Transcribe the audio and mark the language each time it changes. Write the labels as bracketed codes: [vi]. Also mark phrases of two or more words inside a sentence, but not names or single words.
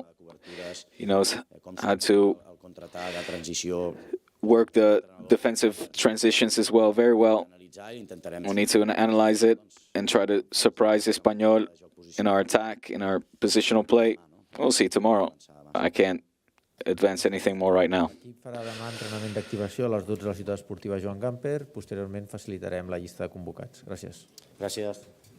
[en] He knows how to work the defensive transitions as well, very well. We need to analyze it and try to surprise Espanyol in our attack, in our positional play. We'll see tomorrow. I can't advance anything more right now. [ca] L'equip farà demà entrenament d'activació a les 12 a la ciutat esportiva Joan Gamper. Posteriorment facilitarem la llista de convocats. Gràcies. Gràcies.